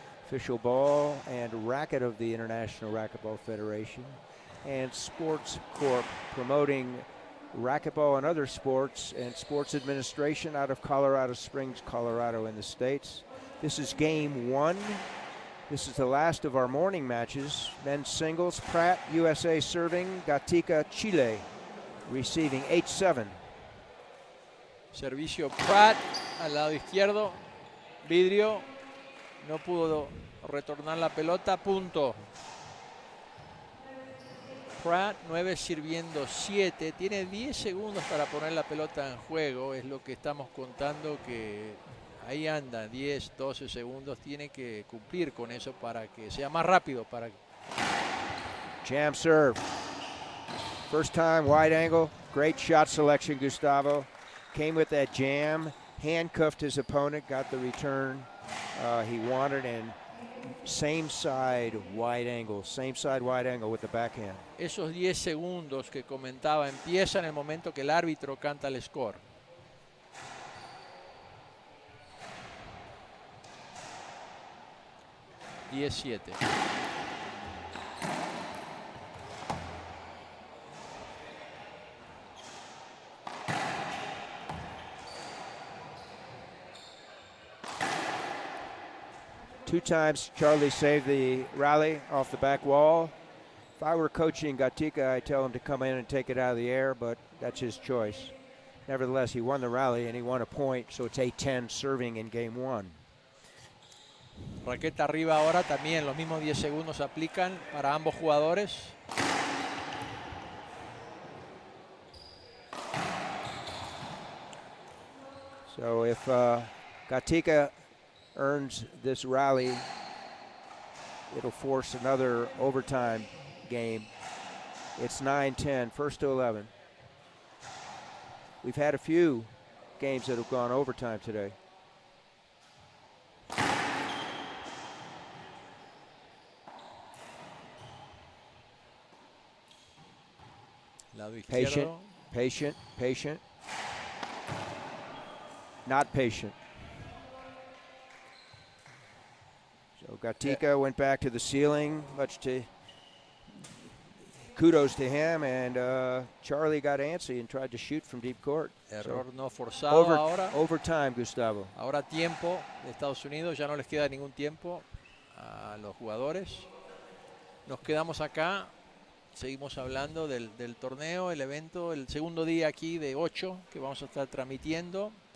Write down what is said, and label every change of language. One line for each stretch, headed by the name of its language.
English: official ball and racket of the International Racquetball Federation, and Sports Corp, promoting racquetball and other sports and sports administration out of Colorado Springs, Colorado in the States. This is game 1. This is the last of our morning matches. Men's singles, Pratt, USA serving, Gatica, Chile, receiving 8-7.
Spanish: Servicio Pratt al lado izquierdo. Vidrio no pudo retornar la pelota. Punto. Pratt 9 sirviendo 7. Tiene 10 segundos para poner la pelota en juego. Es lo que estamos contando, que ahí anda, 10, 12 segundos. Tiene que cumplir con eso para que sea más rápido.
English: Jam serve. First time, wide angle. Great shot selection, Gustavo. Came with that jam, handcuffed his opponent, got the return he wanted, and same side wide angle with the backhand.
Spanish: Esos 10 segundos que comentaba empiezan en el momento que el árbitro canta el score. $17.
English: Two times Charlie saved the rally off the back wall. If I were coaching Gatica, I'd tell him to come in and take it out of the air, but that's his choice. Nevertheless, he won the rally and he won a point, so it's 8-10 serving in game 1.
Spanish: Raqueta arriba ahora también. Los mismos 10 segundos aplican para ambos jugadores.
English: So if Gatica earns this rally, it'll force another overtime game. It's 9-10, first to 11. We've had a few games that have gone overtime today.
Spanish: Lado
English: Patient,
Spanish: izquierdo.
English: patient, patient. Not patient. So Gatica went back to the ceiling, kudos to him, and Charlie got antsy and tried to shoot from deep court.
Spanish: Error no forzado ahora.
English: Overtime, Gustavo.
Spanish: Ahora tiempo de Estados Unidos, ya no les queda ningún tiempo a los jugadores. Nos quedamos acá, seguimos hablando del torneo, el evento, el segundo día aquí de 8 que vamos a estar transmitiendo.